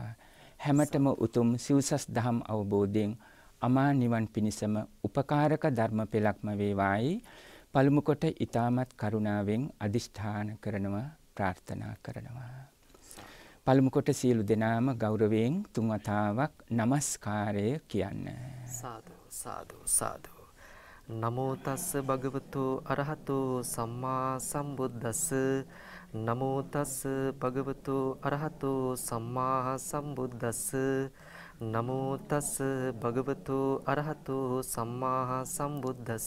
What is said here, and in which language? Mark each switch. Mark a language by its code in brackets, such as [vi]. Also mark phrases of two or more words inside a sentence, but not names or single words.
[si] හැමතෙම උතුම් සිව්සස් දහම් අවබෝධයෙන් අමා නිවන් පිණිසම උපකාරක ධර්ම පෙළක්ම වේවායි පළමු කොට ඊ타මත් කරුණාවෙන් අදිෂ්ඨාන කරනවා, ප්‍රාර්ථනා කරනවා. පළමු කොට සියලු දෙනාම ගෞරවයෙන් තුන් වතාවක් নমස්කාරය කියන්න. සාදු සාදු සාදු. [pi] නමෝ තස්ස භගවතු අරහතෝ සම්මා සම්බුද්දස්ස. නමෝ තස්ස භගවතු අරහතෝ සම්මා සම්බුද්දස්ස. නමෝ තස්ස භගවතු අරහතෝ සම්මා සම්බුද්දස්ස.